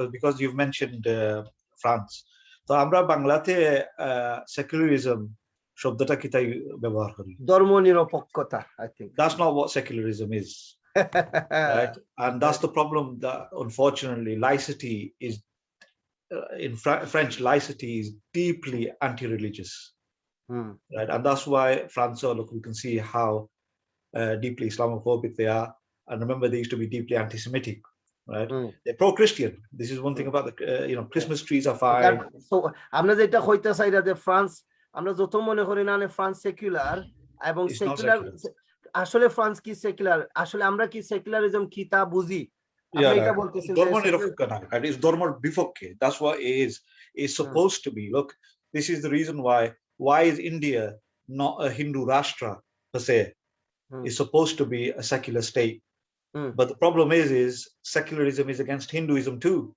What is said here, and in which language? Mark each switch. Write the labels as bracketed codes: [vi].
[en] because you've mentioned France. [bn] তো আমরা বাংলাতে সেকুলারিজম শব্দটা কি তাই ব্যবহার করি, ধর্ম নিরপেক্ষতা। [en] I think that's not what secularism is. Right? And that's the problem, that unfortunately laicity is in French, laicity is deeply anti-religious. Right? And that's why France, look, we can see how deeply Islamophobic they are. And remember, they used to be deeply anti-Semitic. Right? They're pro-Christian. This is one thing about the Christmas trees are fine. [bn] So আমরা যেটা হইতে চাই যে France, আমরা যত মনে করি না ফ্রান্স সেকুলার এবং সেকুলার, আসলে ফ্রান্স কি সেকুলার, আসলে আমরা কি সেকুলারিজম কি তা বুঝি, এটা বলতেছি ধর্ম নিরপেক্ষ না, [en] it is [bn] ধর্মের বিপক্ষে, [en] that's what it is supposed to be. Look, this is the reason why is India not a Hindu rashtra per se. It's supposed to be a secular state. But the problem is secularism is against Hinduism too.